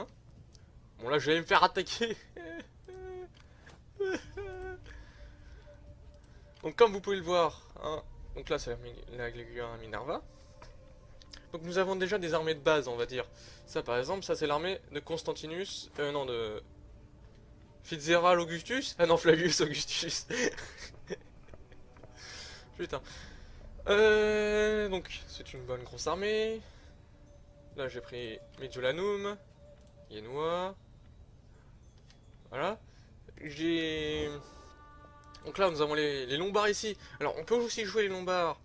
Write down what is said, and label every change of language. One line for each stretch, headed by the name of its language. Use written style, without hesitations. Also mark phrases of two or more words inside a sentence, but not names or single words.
French: Bon là je vais me faire attaquer. Donc comme vous pouvez le voir, hein, donc là c'est la Gléguin Minerva. Donc nous avons déjà des armées de base on va dire. Ça par exemple, ça c'est l'armée de Constantinus, non de Fitzgerald Augustus. Ah non Flavius Augustus. Putain. Donc c'est une bonne grosse armée. Là j'ai pris Mediolanum, Yenua, Voilà. J'ai... Donc là, nous avons les lombards ici. Alors, on peut aussi jouer les lombards.